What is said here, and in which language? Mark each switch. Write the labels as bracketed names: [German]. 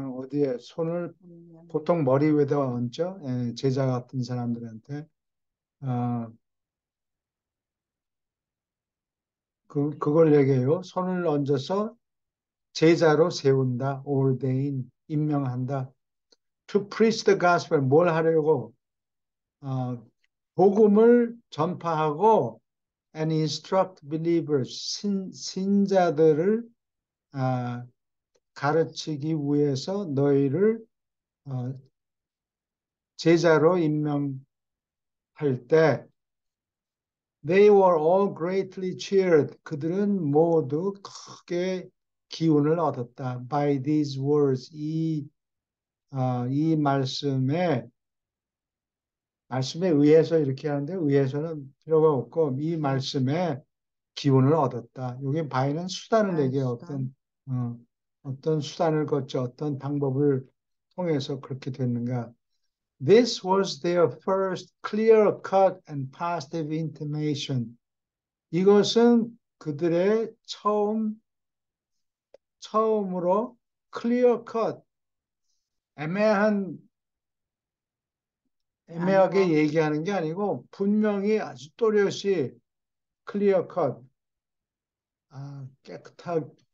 [Korean] 어디에 손을 보통 머리 위에다 얹죠. 제자 같은 사람들한테. 그걸 얘기해요. 손을 얹어서 제자로 세운다, ordain, 임명한다. [English] To preach the gospel, [Korean] 뭘 하려고? 복음을 전파하고 [English] and instruct believers, [Korean] 신자들을 가르치기 위해서 너희를 제자로 임명할 때 [English] They were all greatly cheered. [Korean] 그들은 모두 크게 기운을 얻었다. [English] By these words. [Korean] 이 말씀에 의해서 이렇게 하는데 의해서는 필요가 없고 이 말씀에 기운을 얻었다. 여기 by는 수단을 얘기해요. 수단. 어떤 수단을 거쳐 어떤 방법을 통해서 그렇게 됐는가. [English] This was their first clear-cut and positive intimation. [Korean] 이것은 그들의 처음으로 clear-cut, 애매하게 아니고. 얘기하는 게 아니고 분명히 아주 또렷이 clear-cut, 깨끗하게